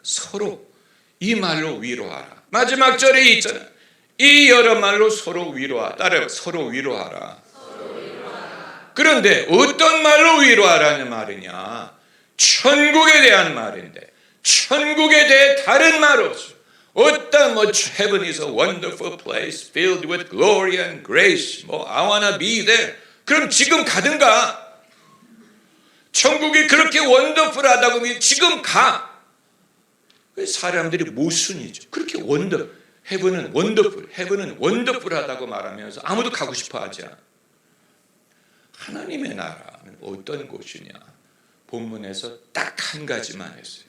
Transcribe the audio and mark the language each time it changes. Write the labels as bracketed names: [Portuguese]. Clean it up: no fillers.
[Korean] 서로 이 말로 위로하라. 마지막 절에 있잖아요. 이 여러 말로 서로 위로하라. 따라요. 서로 위로하라. 그런데 어떤 말로 위로하라는 말이냐? 천국에 대한 말인데 천국에 대해 다른 말 없어. 어떤 [English] heaven is a wonderful place filled with glory and grace. I wanna be there. [Korean] 그럼 지금 가든가. 천국이 그렇게 원더풀하다고 하면 지금 가. 사람들이 모순이죠. 그렇게 헤븐은 원더풀, 헤븐은 원더풀하다고 말하면서 아무도 가고 싶어 하지 않아. 하나님의 나라는 어떤 곳이냐? 본문에서 딱 한 가지만 했어요.